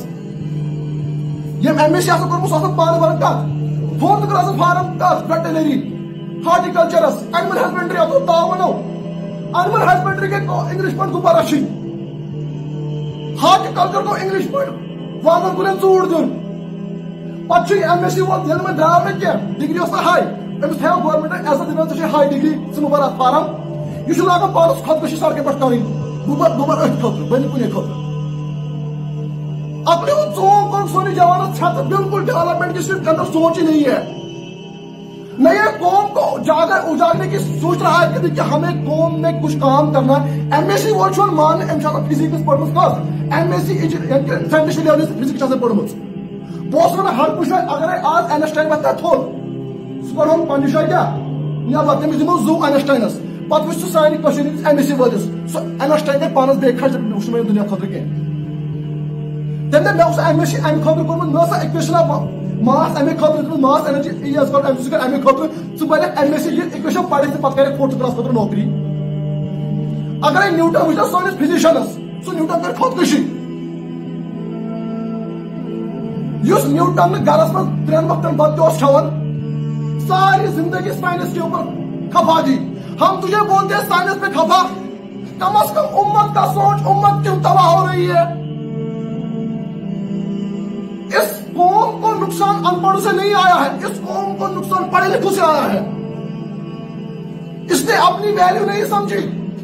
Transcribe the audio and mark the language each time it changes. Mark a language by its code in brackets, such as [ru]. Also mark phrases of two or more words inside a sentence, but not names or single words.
[ks] ییٚمۍ MSc آسان کوٚرمُت سُہ آسان پانہٕ بران کتھ 4th [en] classes form [ks] کتھ [en] veterinary horticultures animal husbandry [ks] اتھ تاو ونو [en] animal husbandry [ks] گٔے انگلش پٲٹھۍ دوبارٕ رچھِنۍ ہارٹیکلچر گوٚو انگلش پٲٹھۍ وانن کُلٮ۪ن ژوٗر دیُن پتہٕ چھُ MSc وول ییٚلہِ وۄنۍ درٛاو نہٕ کینٛہہ ڈگری ٲس نہٕ ہاے أمِس تھایو گورمنٹن عزت دِوان ژےٚ چھے ہاے ڈگری ژٕ مہٕ بر اتھ فارم یہِ چھُ لاگان پانس خۄدکٔشی سڑکہِ پٮ۪ٹھ کرٕنۍ بہٕ بر أتھۍ خٲطرٕ بہٕ نہٕ کُنے خٲطرٕ [ur] اپنے وہ [ks] ژوٚم کوٚرُکھ سورُے جوانس ژھٮ۪تہٕ [ur] بالکل ڈیولپمنٹ کی صرف اندر سوچ ہی نہیں ہے نہ یہ قوم کو اجاگرنے کی سوچ رہا ہے کہ ہمیں قوم میں کچھ کام کرنا [ks] ہے MSc وول چھُ مان فزکس پٔرمٕژ کتھ MSc ساینٹسٹ لیولہِ فزکس آسان پٔرمٕژ بہٕ اوسُس ونان ہر کُنہِ جایہِ اگرے آز اینسٹاین وتھِ تھوٚد سُہ کرہون پننہِ جایہِ کیٛاہ نٮ۪بر تٔمِس دِمو زوٗ اینسٹاینس پتہٕ وٕچھ سُہ سانہِ کٔشیٖرِ ہٕنٛدِس MSc وٲلِس سُہ اینسٹاین گٔے پانس بیٚیہِ خرچ وٕچھ مےٚ دُنیا خٲطرٕ کینٛہہ تٔمۍ دوٚپ مےٚ اوس MSc امہِ خٲطرٕ کوٚرمُت مےٚ ٲس اِکویشن ماس امے خٲطرٕ دیُتمُت [en] mass energy is [ks] کٔر امہِ سۭتۍ امے خٲطرٕ ژٕ پرکھ MSc یہِ اِکویشن پرِتھ تہٕ پتہٕ کرکھ 4th کلاس خٲطرٕ نوکری اگرے نیوٹن وٕچھو سٲنِس فزِشنس سُہ نیوٹن کر خۄدکٔشی یُس نیوٹن نہٕ گرس منٛز 3 وقتن بتہٕ تہِ اوس کھٮ۪وان [ur] ساری زندگی سائنس کے اوپر کھپا دی ہم تجھے بولتے ہیں سائنس پہ کھپا کم از کم امت کا سوچ امت کیوں تباہ ہو رہی ہے اس قوم کو نقصان ان پڑھوں سے نہیں آیا ہے اس قوم کو نقصان پڑھے لکھوں سے آیا ہے اس نے اپنی ویلیو نہیں سمجھی